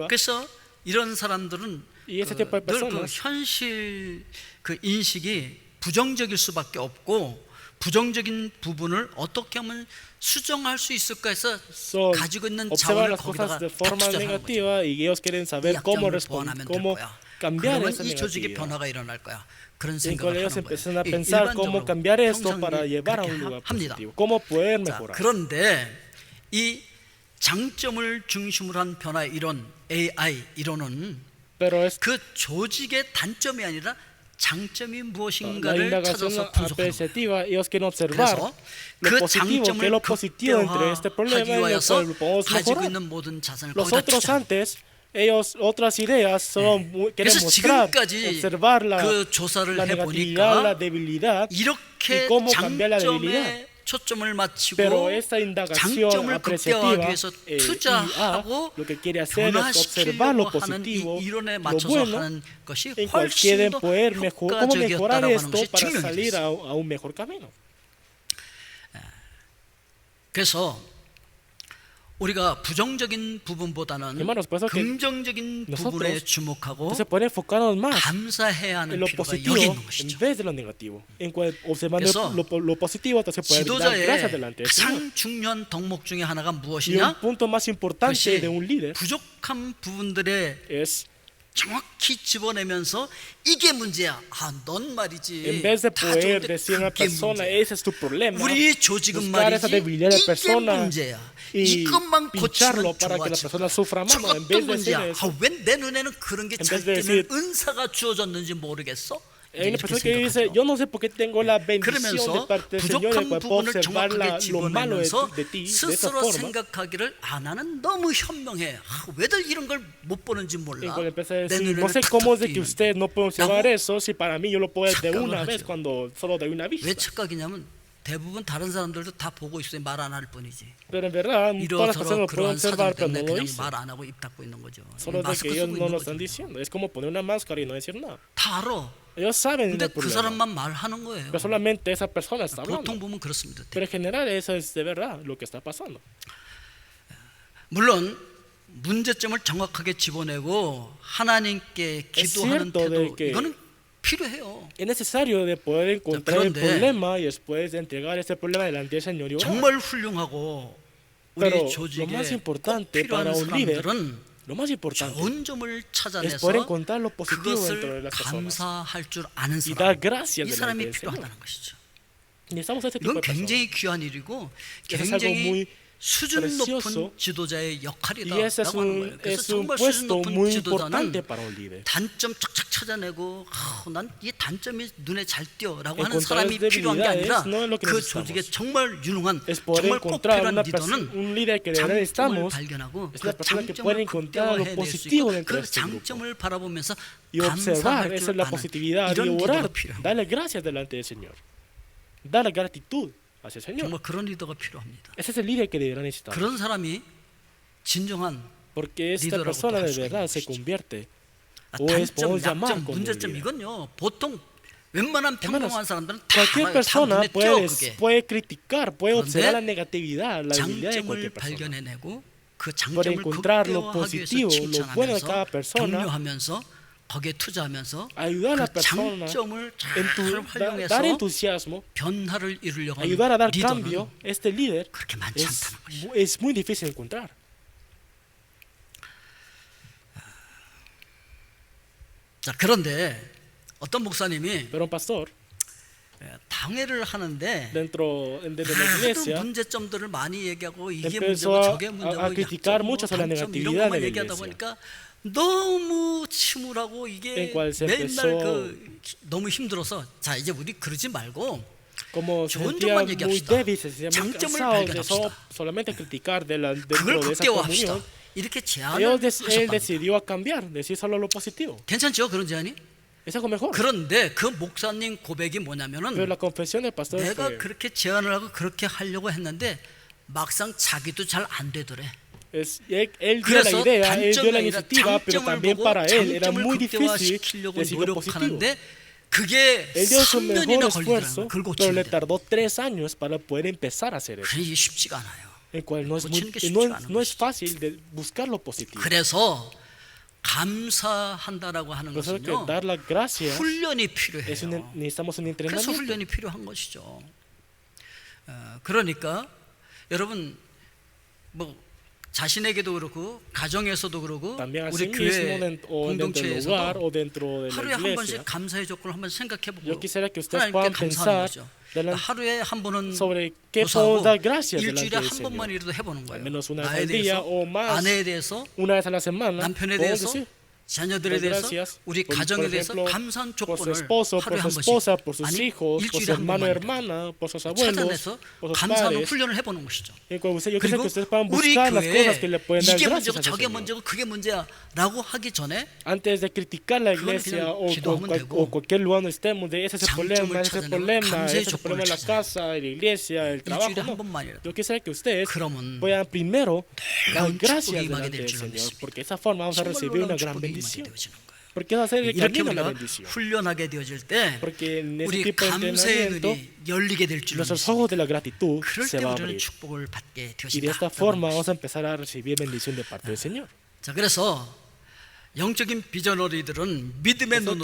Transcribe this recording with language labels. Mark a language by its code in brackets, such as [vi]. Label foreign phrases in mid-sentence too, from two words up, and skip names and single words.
[ko] 그래서 이런 사람들은 [es] Y ese tipo de [ko] 늘 그 [es] personas [ko] 현실 그 인식이 부정적일 수밖에 없고 부정적인 부분을 어떻게 하면 수정할 수 있을까 해서 [es] son, [ko] 가지고 있는 [es] observan [ko] 자원을 [es] las cosas [ko] 거기다가 [es] de [ko] 다 [es] forma [ko] 투자하는 거죠. [es] negativa y ellos quieren [ko] 이 [es] saber cómo [ko] 약점을 보완하면 될 [es] cómo [ko] 거야. [es] cambiar [ko] 그러면 [es] esa [ko] 이 조직의 [es] negatividad. [ko] 변화가 일어날 거야. 그런 [es] En [ko] 생각을 [es] cual ellos [ko] 하는 [es] empiezan [ko] 거예요. [es] a pensar cómo cambiar esto [ko] 평상 [es] para llevar a [ko] 그렇게 [es] un lugar [ko] 합니다. [es] positivo, cómo poder [ko] 자, [es] mejorar. [ko] 그런데 이 장점을 중심으로 한 변화 이론 AI 이론은 [es] Pero es [ko] 그 조직의 단점이 아니라 장점이 [es] la [ko] 무엇인가를 [es] indagación [ko] 찾아서 분석하는 거예요. [es] apreciativa. Ellos quieren observar [ko] 그래서 [es] lo [ko] 그 [es] positivo, que es [ko] 장점을 [es] lo positivo entre este problema [ko] 극대화하기 [es] y lo [ko] 위하여서 [es] cual podemos [ko] 가지고 [es] mejorar. [ko] 있는 모든 자산을 [es] Los [ko] 거기다 [es] otros [ko] 투자. [es] antes, ellos otras ideas solo quieren [ko] 그래서 [es] mostrar, [ko] 지금까지 [es] observar [ko] 그 조사를 [es] la negatividad, la [ko] 해보니까 [es] debilidad, [ko] 이렇게 [es] y cómo cambiar la debilidad. [ko] 장점에 초점을 맞추고 [es] Pero esta indagación [ko] 장점을 극대화하기 [es] apreciativa [ko] 위해서 [es] IA [ko] 투자하고 [es] lo que quiere hacer es observar lo [ko] 변화시키려고 하는 이 [es] positivo, [ko] 이론에 [es] lo [ko] 맞춰서 [es] bueno, [ko] 하는 것이 [es] en cual [ko] 훨씬 [es] quieren [ko] 더 [es] poder cómo mejorar [ko] 효과적이었다라고 하는 [es] esto [ko] 것이 [es] para [ko] 증명이 [es] salir [ko] 됐어요. [es] a un mejor camino. [ko] 그래서 우리가 부정적인 부분보다는 [es] Hermanos, por eso que [ko] 긍정적인 [es] nosotros [ko] 부분에 주목하고 [es] Entonces pueden enfocarnos más [ko] 감사해야 [es] en [ko] 하는 [es] lo [ko] 필요가 [es] positivo [ko] 여기 있는 [es] en [ko] 것이죠. [es] vez de lo negativo. En cual observando [ko] 그래서 [es] lo positivo, entonces puede dar gracias [ko] 지도자의 [es] delante del Señor. [ko] 가장 중요한 덕목 중에 하나가 [es] Y un [ko] 무엇이냐? [es] punto más importante [ko] 그것이 [es] de un líder [ko] 부족한 부분들에 [es] es [ko] 정확히 집어내면서 이게 문제야. 넌 말이지. [es] en vez de [ko] 다 [es] poder [ko] 좋은데 [es] decir a una [ko] 그게 [es] persona, [ko] 문제야. [es] ese es tu problema, [ko] 우리 조직은 [es] buscar esa [ko] 말이지 [es] debilidad de [ko] 이게 [es] persona [ko] 문제야. [es] y [ko] 이것만 [es] pincharlo [ko] 고치면 [es] para que la [ko] 좋아지고 [es] persona sufra más. No, en [ko] 저것도 [es] vez de decir [ko] 문제야. [es] eso, [ko] 왜 내 눈에는 그런 게 [es] vez [ko] 잘 [es] de [ko] 되는 [es] decir- [ko] 은사가 주어졌는지 모르겠어? [es] hay una [ko] 이렇게 [es] persona que dice, [ko] 생각하죠. [es] yo no sé por qué tengo la bendición de [ko] 그러면서 [es] parte del Señor, de [ko] 부족한 [es] cual puedo [ko] 부분을 [es] observar [ko] 정확하게 [es] lo malo [ko] 집어내면서 [es] de ti, de esa [ko] 스스로 [es] forma. [ko] 생각하기를 나는 너무 현명해. 왜들 이런 걸 못 보는지 [es] Y [ko] 몰라. [es] cuando empieza a [ko] 내 [es] decir, [ko] 눈에는 [es] no sé [ko] 탁탁 [es] cómo es de que [ko] 띄는. [es] usted no puede observar [ko] 라고 [es] eso, si para mí yo lo puedo ver de [ko] 착각을 [es] una vez [ko] 하죠. [es] cuando solo doy una [ko] 왜 [es] vista. [ko] 착각이냐면 대부분 다른 사람들도 다 보고 있어요. 말 안 할 뿐이지. [es] Pero en verdad, todas las [ko] 이러저러 [es] personas lo pueden [ko] 그러한 사정 [es] observar, pero [ko] 때문에 [es] no lo [ko] 그냥 [es] dicen. [ko] 말 안 하고 입 닫고 있는 거죠. [es] Solo de [ko] 마스크 [es] que ellos [ko] 쓰고 [es] no [ko] 있는 [es] lo están [ko] 거죠. [es] diciendo. Es como poner una máscara y no decir nada. [ko] 다 알아. [es] Ellos saben [ko] 근데 [es] el [ko] 그 [es] problema. [ko] 사람만 말하는 거예요. [es] Pero solamente esa persona está hablando. [ko] 보통 보면 그렇습니다. [es] Pero en general eso es de verdad lo que está pasando. [ko] 물론 문제점을 정확하게 집어내고 하나님께 기도하는 [es] cierto de [ko] 태도 [es] que- [ko] 이거는 필요해요. [es] Es necesario de poder encontrar el [ko] 그런데 [es] problema y después de entregar ese problema delante del Señor y orar. [ko] 정말 훌륭하고 [es] Pero [ko] 우리 [es] lo [ko] 조직에 [es] más [ko] 꼭 [es] importante [ko] 필요한 [es] para un líder, [ko] 사람들은 [es] Lo más importante [ko] 좋은 점을 [es] es [ko] 찾아내서 [es] poder encontrar lo positivo dentro de [ko] 그것을 [es] las personas [ko] 감사할 줄 아는 [es] y [ko] 사람, [es] dar gracias [ko] 이 [es] delante [ko] 사람이 [es] del Señor. [ko] 필요하다는 것이죠. [es] Necesitamos a este tipo [ko] 이건 [es] de personas. [ko] 굉장히 귀한 일이고 [es] Eso es algo [ko] 굉장히 [es] muy [ko] 수준 [es] precioso. [ko] 높은 지도자의 [es] Y ese es [ko] 역할이다라고 하는 거예요. 그래서 [es] es un [ko] 정말 수준 [es] puesto [ko] 높은 [es] muy [ko] 지도자는 [es] importante para un líder. [ko] 단점 쫙쫙 찾아내고 난 이 단점이 눈에 잘 띄어라고 하는 [es] Encontrar [ko] 사람이 [es] las [ko] 필요한 게 아니라 [es] debilidades no es lo que [ko] 그 [es] necesitamos. [ko] 조직에 정말 유능한 [es] Es poder [ko] 정말 꼭 [es] encontrar [ko] 필요한 [es] una [ko] 리더는 [es] un líder que de verdad [ko] 장점을 [es] necesitamos [ko] 발견하고 [es] es [ko] 그 [es] una persona que puede [ko] 장점을 [es] encontrar lo [ko] 극대화해낼 수 [es] positivo [ko] 있고 [es] dentro de [ko] 그 [es] este grupo [ko] 장점을 바라보면서 [es] y observar [ko] 감사할 [es] esa es [ko] 줄 [es] la [ko] 아는 [es] positividad y [ko] 이런 [es] orar, [ko] 리더가 필요합니다. [es] darle gracias delante del Señor, darle gratitud hacia el Señor. [ko] 정말 그런 리더가 필요합니다. [es] Ese es el líder que deberá necesitar. [ko] 그런 사람이 진정한 [es] Porque esta [ko] 리더라고 [es] persona [ko] 할 [es] de [ko] 수가 [es] verdad [ko] 있는 [es] se [ko] 것이죠. [es] convierte o es [ko] 단점, [es] podemos llamar [ko] 약점, [es] como un [ko] 문제점 [es] líder. [ko] 이건요 보통 웬만한 평범한 사람들은 다 [es] Cualquier [ko] 알아요. 다 [es] persona [ko] 눈에 띄어 [es] puede [ko] 그게. [es] criticar, puede observar la negatividad, la debilidad de [ko] 장점을 [es] cualquier persona. [ko] 발견해내고 그 [es] Para [ko] 장점을 [es] encontrar lo [ko] 극대화하기 위해서 [es] positivo, lo bueno de cada [ko] 칭찬하면서 [es] persona, [ko] 격려하면서 거기에 투자하면서 [es] ayudar a la [ko] 그 [es] persona, [ko] 장점을 잘 [es] dar [ko] 활용해서 [es] entusiasmo, [ko] 변화를 이루려고 [es] ayudar a [ko] 하는 [es] dar [ko] 리더는 [es] cambio, este líder [ko] 그렇게 많지 않다는 것이죠. [es] es muy difícil encontrar. [ko] 자, 그런데 어떤 목사님이 [es] Pero un pastor [ko] 당회를 하는데 [es] dentro de la [ko] 하도 [es] iglesia [ko] 문제점들을 많이 얘기하고 이게 [es] empezó [ko] 문제고 저게 문제고 [es] a criticar mucho sobre la [ko] 단점 이런 [es] negatividad [ko] 것만 [es] de la [ko] 얘기하다 [es] iglesia. [ko] 보니까 너무 침울하고 이게 [es] En cual se [ko] 맨날 [es] empezó- [ko] 너무 힘들어서 자 이제 우리 그러지 말고 [es] como se [ko] 좋은 [es] sentía [ko] 점만 [es] muy [ko] 얘기합시다. [es] débil, se sentía muy [ko] 장점을 [es] cansado de [ko] 발견합시다. [es] solamente criticar dentro [ko] 그걸 [es] de esa [ko] 극대화합시다. [es] comunión. [ko] 이렇게 [es] Él [ko] 제안을 하셨다. [es] decidió a cambiar, decir solo lo positivo. [ko] 괜찮죠? 그런 제안이? [es] Es algo mejor. [ko] 그런데 그 목사님 고백이 [es] Pero [ko] 뭐냐면은 [es] la confesión del pastor [ko] 내가 [es] fue, [ko] 그렇게 제안을 하고 그렇게 하려고 했는데 막상 자기도 잘 안 되더래. [es] él dio la [ko] 그래서 [es] idea, él dio la [ko] 단점이 아니라 [es] iniciativa, pero [ko] 장점을 [es] también [ko] 보고 [es] para él era [ko] 장점을 [es] muy difícil [ko] 극대화시키려고 [es] decir lo positivo. [ko] 노력하는데 그게 [es] Él dio su [ko] 3년이나 [es] mejor [ko] 걸리더라고요. [es] esfuerzo, [ko] 그걸 [es] pero le [ko] 고치는데. [es] tardó 3 años para poder empezar a hacer eso. [ko] 그게 쉽지가 않아요. [es] El cual no es, [ko] 고치는 게 [es] no [ko] 쉽지가 않은 [es] no es [ko] 것이죠. [es] fácil de buscar lo positivo. [ko] 그래서 감사한다라고 하는 [es] Por eso que [ko] 것은요 [es] dar las gracias [ko] 훈련이 [es] es [ko] 필요해요. [es] necesitamos un [ko] 그래서 [es] entrenamiento. [ko] 훈련이 필요한 것이죠. 그러니까 여러분 뭐 자신에게도 그렇고 가정에서도 그렇고 [es] También [ko] 우리 [es] así [ko] 교회 [es] mismo o dentro del hogar [ko] 공동체에서도 [es] o dentro de la [ko] 하루에 한 [es] iglesia. [ko] 번씩 감사의 조건을 한번 생각해보고 [es] Yo quisiera que ustedes [ko] 하나님께 [es] puedan [ko] 감사하는 [es] pensar [ko] 거죠. [es] delante [ko] 하루에 한 번은 [es] sobre qué [ko] 고사하고 [es] puedo dar gracias [ko] 일주일에 [es] delante del [ko] 한 [es] Señor. [ko] 번만이라도 해보는 거예요. [es] Al menos una vez [ko] 나에 [es] al día [ko] 대해서, [es] o más, [ko] 아내에 대해서, [es] una vez a la semana, [ko] 남편에 [es] podemos [ko] 대해서, [es] decir [ko] 자녀들에 [es] dar [ko] 대해서, [es] gracias [ko] 우리 [es] por [ko] 가정에 대해서 [es] ejemplo, [ko] 감사한 [es] por su [ko] 조건을 [es] esposo, [ko] 하루에 [es] por [ko] 한 [es] su [ko] 번씩 [es] esposa, por sus [ko] 아니 [es] hijos, por su [ko] 일주일에 한 [es] hermano y [ko] 번만이라도 [es] hermana, por sus abuelos, [ko] 찾아내서 [es] por sus [ko] 감사하는 [es] padres. [ko] 훈련을 해보는 것이죠. [es] Yo quisiera que [ko] 그리고 [es] ustedes puedan [ko] 우리 [es] buscar las cosas que le [ko] 교회에 [es] pueden dar [ko] 이게 [es] gracias [ko] 문제고 [es] al [ko] 저게 [es] Señor. [ko] 문제고 그게 문제야 라고 하기 전에 [es] Antes de criticar la [ko] 그건 [es] iglesia [ko] 그냥 기도하면 되고, [es] o cualquier lugar donde estemos, de ese es el problema, ese es el [ko] 장점을 [es] problema, [ko] 찾아내고 [es] ese es el problema de la [ko] 감사의 [es] casa, de la iglesia, el trabajo. [ko] 일주일에 한 [es] No. [ko] 번만이라도 [es] Yo quisiera que ustedes [ko] 그러면 [es] puedan primero dar [ko] 놀라운 [es] gracias [ko] 축복이 임하게 [es] delante [ko] 될 [es] del [ko] 줄로 [es] Señor, [ko] 믿습니다. [es] porque de esa forma vamos a [ko] 정말 [es] recibir una [ko] 놀라운 [es] gran [ko] 축복이 임하게 [es] bendición. [ko] 되어지는 거예요. [es] Porque va a ser el [ko] 이렇게 [es] camino a la [ko] 우리가 [es] bendición. [ko] 훈련하게 되어질 때 [es] Porque en ese [ko] 우리 [es] tipo de [ko] 감사의 [es] entrenamiento, [ko] 눈이 열리게 될 줄로 [es] nuestros [ko] 믿습니다. [es] ojos de la gratitud [ko] 그럴 [es] se [ko] 때 [es] van a [ko] 우리는 [es] abrir. [ko] 축복을 받게 [es] Y de [ko] 되어진다. [es] esta forma vamos a empezar a recibir bendición de parte del Señor. [ko] 자, 그래서 영적인 비전어리들은 믿음의 [es] Eso que